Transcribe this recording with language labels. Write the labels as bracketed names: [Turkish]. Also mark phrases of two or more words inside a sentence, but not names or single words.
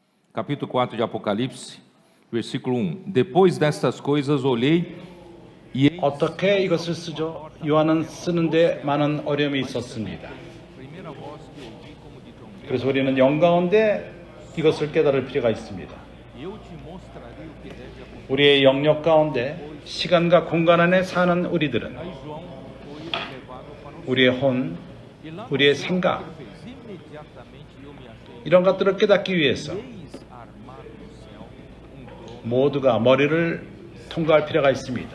[Portuguese] capítulo 4 de Apocalipse, versículo 1. Depois destas coisas olhei e [Korean] 어떻게 이것을 쓰죠? 요한은 쓰는데 많은 어려움이 있었습니다. 그래서 우리는 영 가운데 이것을 깨달을 필요가 있습니다. 우리의 영역 가운데 시간과 공간 안에 사는 우리들은 우리의 혼, 우리의 생각 이런 것들을 깨닫기 위해서 모두가 머리를 통과할 필요가 있습니다.